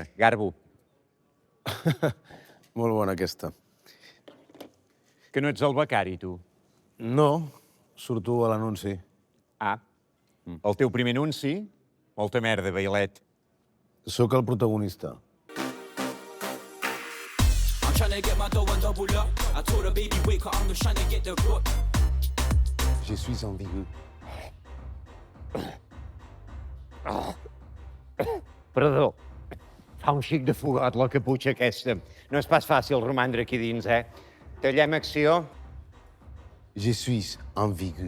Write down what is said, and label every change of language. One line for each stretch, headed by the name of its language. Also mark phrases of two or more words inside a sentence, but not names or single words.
Catalan: Garbo. Molt bona, aquesta. Que no ets el becari, tu. No, surto a l'anunci. Ah. El teu primer anunci? Molta merda, Bailet. Sóc el protagonista.
English: I'm tryna get my dough and double up. I told her, baby, wake up, I'm just tryna get the grip.
French: Je suis ambigu.
Catalan: Perdó. Fa un xic de fogot, la caputxa aquesta. No és pas fàcil romandre aquí dins, eh? Tallem acció.
French: Je suis ambigu.